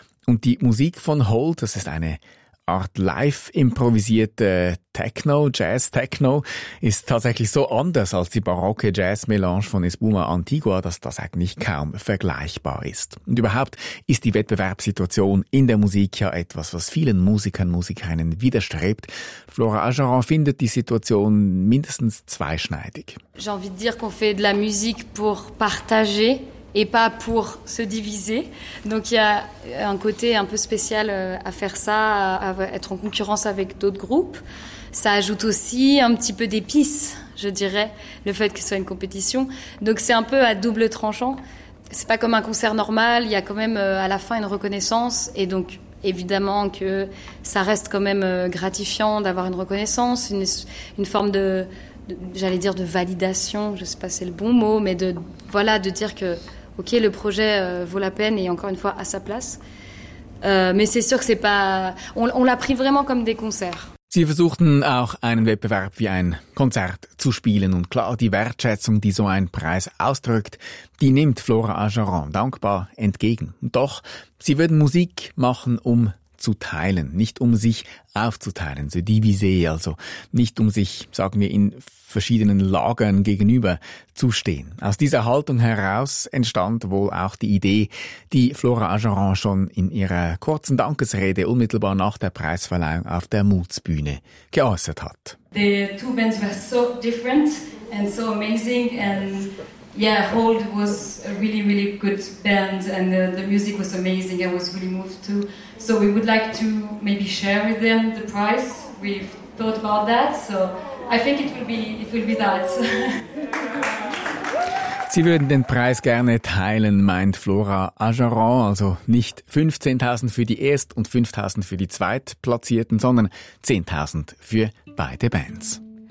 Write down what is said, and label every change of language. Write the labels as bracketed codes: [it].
[de] Und die Musik von Hold, das ist eine Art live improvisierte Techno, Jazz-Techno, ist tatsächlich so anders als die barocke Jazz-Melange von Espuma Antigua, dass das eigentlich kaum vergleichbar ist. Und überhaupt ist die Wettbewerbssituation in der Musik ja etwas, was vielen Musikern, Musikerinnen widerstrebt. Flora Ageron findet die Situation mindestens zweischneidig. [fr] J'ai envie de dire qu'on fait de la musique pour partager et pas pour se diviser. Donc il y a un côté un peu spécial à faire ça, à être en concurrence avec d'autres groupes. Ça ajoute aussi un petit peu d'épices, je dirais, le fait que ce soit une compétition. Donc c'est un peu à double tranchant. C'est pas comme un concert normal, il y a quand même à la fin une reconnaissance. Et donc évidemment que ça reste quand même gratifiant d'avoir une reconnaissance, une forme de... j'allais dire de validation, je sais pas si c'est le bon mot, mais de voilà, de dire que ok, le projet vaut la peine et encore une fois à sa place, mais c'est sûr que c'est pas, on l'a pris vraiment comme des concerts. [de] Sie versuchten auch einen Wettbewerb wie ein Konzert zu spielen, und klar, die Wertschätzung, die so ein Preis ausdrückt, die nimmt Flora Ageron dankbar entgegen. Doch sie würden Musik machen, um zu teilen, nicht um sich aufzuteilen, so diviser, also nicht um sich, sagen wir, in verschiedenen Lagern gegenüber zu stehen. Aus dieser Haltung heraus entstand wohl auch die Idee, die Flora Ageron schon in ihrer kurzen Dankesrede unmittelbar nach der Preisverleihung auf der Mutsbühne geäußert hat. [en] The two bands were so different and so amazing and yeah, Hold was a really, really good band and the music was amazing. I was really moved too. So we would like to maybe share with them the prize. We've thought about that. So I think it will be that. [de] Sie würden den Preis gerne teilen, meint Flora Ageron. Also nicht 15.000 für die Erst- und 5.000 für die Zweitplatzierten, sondern 10.000 für beide Bands.